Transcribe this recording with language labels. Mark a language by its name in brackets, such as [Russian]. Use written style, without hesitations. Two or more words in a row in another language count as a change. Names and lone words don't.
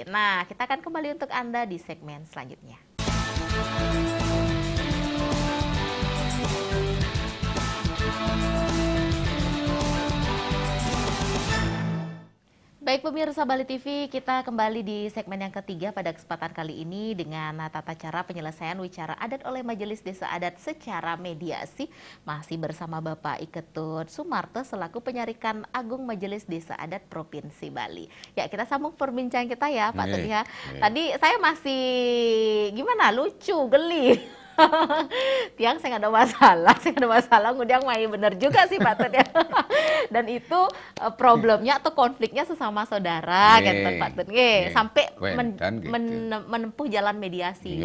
[Indonesian] Nah, kita akan kembali untuk Anda di segmen selanjutnya. Baik pemirsa Bali TV, kita kembali di segmen yang ketiga pada kesempatan kali ini dengan tata cara penyelesaian wicara adat oleh Majelis Desa Adat secara mediasi. Masih bersama Bapak Iketut Sumarto selaku Penyarikan Agung Majelis Desa Adat Provinsi Bali. Ya, kita sambung perbincangan kita ya Pak Tut ya. Tadi saya masih gimana, lucu, geli. Tiang saya nggak ada masalah, ngundang main bener juga sih Pak Tut ya. Dan itu problemnya atau konfliknya sesama saudara kan Pak Tut, sampai menempuh jalan mediasi.